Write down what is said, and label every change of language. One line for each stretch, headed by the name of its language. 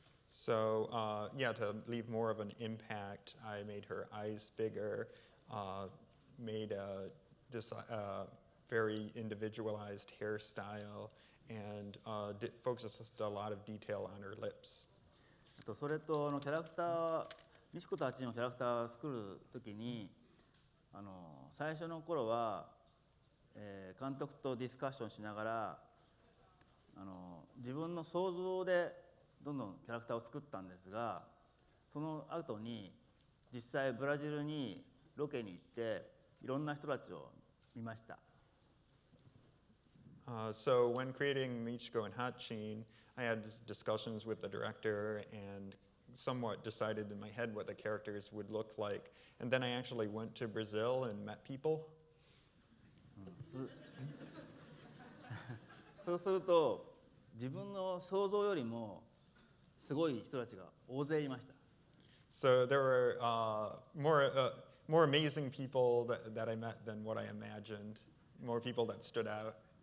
English: So yeah, to leave more of an impact, I made her eyes bigger, made this very individualized hairstyle, and focused a lot of detail on her lips.
Japanese: それとキャラクター、ミチコたちのキャラクターを作るときに、最初の頃は、監督とディスカッションしながら、自分の想像でどんどんキャラクターを作ったんですが、その後に実際ブラジルにロケに行っていろんな人たちを見ました。
English: So when creating Michiko and Hachin, I had discussions with the director and somewhat decided in my head what the characters would look like. And then I actually went to Brazil and met people.
Japanese: そうすると自分の想像よりもすごい人たちが大勢いました。
English: So there were more amazing people that I met than what I imagined. More people that stood out.